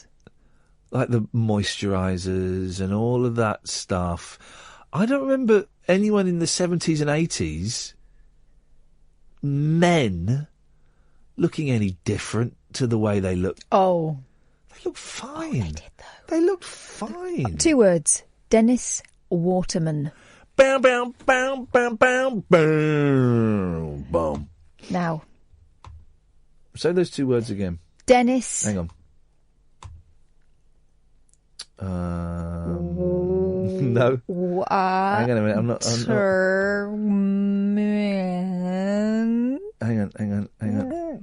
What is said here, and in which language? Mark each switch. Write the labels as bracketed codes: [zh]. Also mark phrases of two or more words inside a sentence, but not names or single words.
[en] Like the moisturisers and all of that stuff. I don't remember anyone in the 70s and 80s, men, looking any different to the way they look. Oh. They look fine. They did, though. They looked fine. 2 words. Dennis Waterman. Bam, bam, bam, bam, bam, bam, boom. Now. Say those 2 words again. Dennis. Hang on. No. Hang on a minute. I'm not. Hang on.